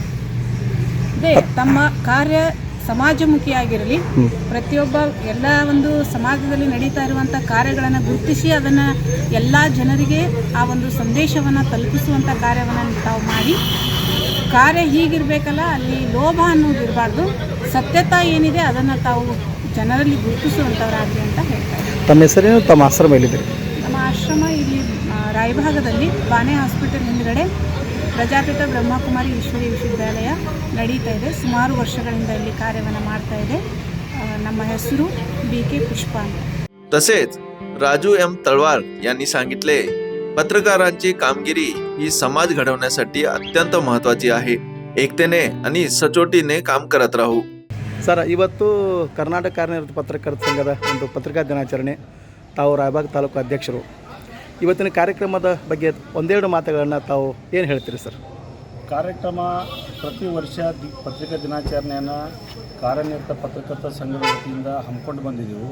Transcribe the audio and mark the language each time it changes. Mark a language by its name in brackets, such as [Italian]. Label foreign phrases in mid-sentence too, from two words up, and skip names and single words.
[Kannada] ಅದೇ ತಮ್ಮ ಕಾರ್ಯ ಸಮಾಜಮುಖಿಯಾಗಿರಲಿ, ಪ್ರತಿಯೊಬ್ಬ ಎಲ್ಲ ಒಂದು ಸಮಾಜದಲ್ಲಿ ನಡೀತಾ ಇರುವಂಥ ಕಾರ್ಯಗಳನ್ನು ಗುರುತಿಸಿ ಅದನ್ನು ಎಲ್ಲ ಜನರಿಗೆ ಆ ಒಂದು ಸಂದೇಶವನ್ನು ತಲುಪಿಸುವಂಥ ಕಾರ್ಯವನ್ನು ತಾವು ಮಾಡಿ, ಕಾರ್ಯ ಹೀಗಿರಬೇಕಲ್ಲ, ಅಲ್ಲಿ ಲೋಭ ಅನ್ನೋದು ಇರಬಾರ್ದು, ಸತ್ಯತಾ ಏನಿದೆ ಅದನ್ನು ತಾವು ಜನರಲ್ಲಿ ಗುರುತಿಸುವಂಥವರಾಗಲಿ ಅಂತ ಹೇಳ್ತಾ ಇದ್ದೀನಿ. ತಮ್ಮ ಹೆಸರೇನು, ತಮ್ಮ ಆಶ್ರಮ ಎಲ್ಲಿದೆ? ನಮ್ಮ ಆಶ್ರಮ ಇಲ್ಲಿ ರಾಯಭಾಗದಲ್ಲಿ ಬಾಣೆ ಹಾಸ್ಪಿಟಲ್ ಹಿಂದುಗಡೆ ಪ್ರಜಾಪಿತ ಬ್ರಹ್ಮಕುಮಾರಿ ಈಶ್ವರೀಯ ವಿಶ್ವವಿದ್ಯಾಲಯ ನಡೀತಾ ಇದೆ. ಸುಮಾರು ವರ್ಷಗಳಿಂದ ಇಲ್ಲಿ ಕಾರ್ಯವನ್ನು ಮಾಡ್ತಾ ಇದೆ. ನಮ್ಮ ಹೆಸರು BK पुष्पा. [Marathi] तसेच राजू M तळवार यांनी सांगितले, पत्रकारांची कामगिरी ही समाज घडवण्यासाठी अत्यंत महत्वाची आहे. एकतेने आणि सचोटीने काम करत राहू. [Kannada] ಸರ್, ಇವತ್ತು ಕರ್ನಾಟಕ ಕಾರ್ಯನಿರತ ಪತ್ರಕರ್ತರ ಸಂಘದ ಒಂದು ಪತ್ರಿಕಾ ದಿನಾಚರಣೆ. ತಾವು ರಾಯಬಾಗ ತಾಲೂಕು ಅಧ್ಯಕ್ಷರು. ಇವತ್ತಿನ ಕಾರ್ಯಕ್ರಮದ ಬಗ್ಗೆ ಒಂದೆರಡು ಮಾತುಗಳನ್ನು ತಾವು ಏನು ಹೇಳ್ತೀರಿ ಸರ್? ಕಾರ್ಯಕ್ರಮ ಪ್ರತಿ ವರ್ಷ ಪತ್ರಿಕಾ ದಿನಾಚರಣೆಯನ್ನು ಕಾರ್ಯನಿರತ ಪತ್ರಕರ್ತರ ಸಂಘದ ವತಿಯಿಂದ ಹಮ್ಮಿಕೊಂಡು ಬಂದಿದ್ದೆವು.